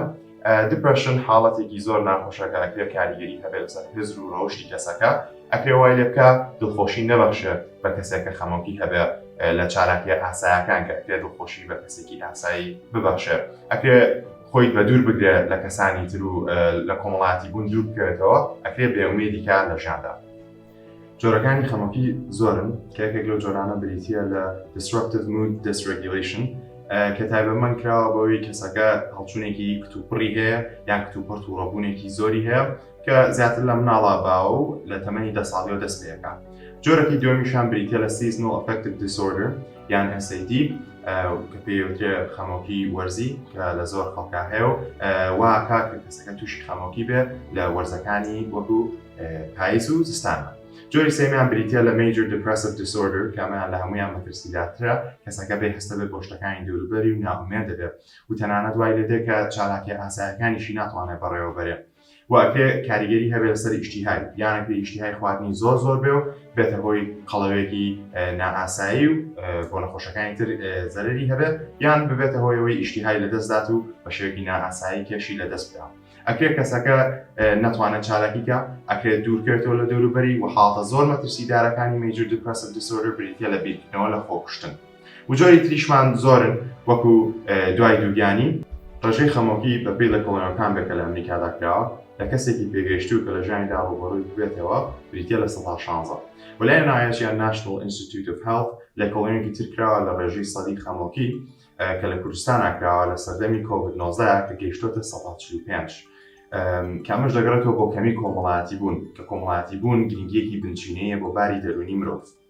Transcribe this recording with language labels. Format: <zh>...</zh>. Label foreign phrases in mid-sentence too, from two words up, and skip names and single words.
<ckb>دیپڕشن حاڵەتێکی زۆر ناخۆشەکە ئەکرێ کاریگەری هەبێت لەسەر هێزر و ڕەوشی کەسەکە، ئەکرێ وای لێ بکە دڵخۆشی نەبەخشێ بە کەسێکە خەمۆکی هەبێت لە چالاکیە ئاساییەکان کە ئەکرێ دڵخۆشی بە کەسێکی ئاسایی ببەخشێ، ئەکرێ خۆی بە دوور بگرێت لە کەسانی تر و لە کۆمەڵایەتی بوون دوور بکەوێتەوە، ئەکرێ بێئومێدیکە لە ژیاندا. جۆرەکانی خەمۆکی زۆرن کە یەکێک لەو جۆرانە بریتیە لە</ckb> <en>disruptive mood dysregulation</en> <ckb>کە تایبەتمەند کراوە بەوەی کەسەکە هەڵچوونێکی کتوپڕی هەیە یان کتوپڕت و ڕەبوونێکی زۆری هەیە کە زیاتر لە مناڵە باوە و لە تەمەنی 10 ساڵیەوە دەست پێەکە. جۆرەکی دووەمیشان بریتیە لە</ckb> <en>seasonal affective disorder</en> <ckb>یان SAD کە پێوترێ خەمۆکی وەرزی کە لە زۆر خەڵکا هەیە و وا کات کە کەسەکە تووشی خەمۆکی بێ لە وەرزەکانی وەکو پاییز و زستانە. جۆری سێمیان بریتیە لە</ckb> <en>major depressive disorder</en> <ckb>کە ئەمەیان لە هەمویان مەترسیداترە، کەسەکە بێ هەستە بێت بۆ شتەکانی دووروبەری و ناومێد دەبێت و تەنانەت دوای لێدێت کە چالاکی ئاساییەکانیشی ناتوانێت بەڕێوە بەرێت و ئەکرێ کاریگەری هەبێت لەسەر ئیشتیهای یانەکە ئیشتیهای خواردنی زۆر بێ و بێتە هۆی قەڵەوێکی نائاسایی و بۆ نەخۆشەکانی تر زەرەری هەبێت یان ببێتە هۆی ئەوەی ئیشتیهای لەدەستدات و بە شێوەیەکی نائاسایی کێشی لەدەست بێت. ئەکرێ کەسەکە نەتوانێت چالاکیکە، ئەکرێت دوورکەوێتەوە لە دەوروبەری و حاڵەتە زۆر مەترسیدارەکانی</ckb> <en>major depressive disorder</en> <ckb>بریتیە لە بیرکردنەوە لە خۆکوشتن. و جۆری تریشمان زۆرن وەکو دوای دووگیانی، ڕێژەی خەمۆکی بەپێی لە کۆڵۆنیەکان بێت کە لە ئەمریکادا کراوە لە کەسێکی پێگەیشتوو کە لە ژیانیدا ڕوبەڕووی ببێتەوە بریتیە لە 16 و لای نایەشیان National Institute of Health لە کۆڵۆنیەکی تر کراوە لە ڕێژەی سەدی خەمۆکی کە لە کوردستانە کراوە لە سەردەمی COVID-19 کە گەیشتۆتە 145 کە ئەمەش دەگەڕێتەوە بۆ کەمی کۆمەڵایەتی بوون کە کۆمەڵایەتی بوون گرنگیەکی بنچینەیە بۆ باری دەرونی مرۆڤ.</ckb>